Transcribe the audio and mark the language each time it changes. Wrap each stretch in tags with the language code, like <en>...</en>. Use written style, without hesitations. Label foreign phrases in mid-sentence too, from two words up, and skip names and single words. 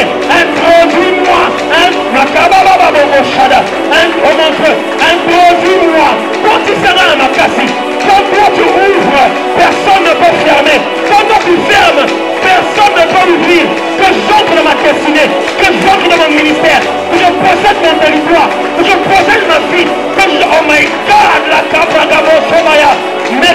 <fr>Introduis-moi. Introduis-moi. Quand tu seras à ma cassie, quand toi tu ouvres, personne ne peut fermer. Quand toi tu fermes, personne ne peut ouvrir. Que j'entre dans ma destinée, que j'entre dans mon ministère, que je possède mon territoire, que je possède ma vie, que je...</fr> <en>Oh my God,</en> <fr>la cabra d'abord, Somaya.</fr>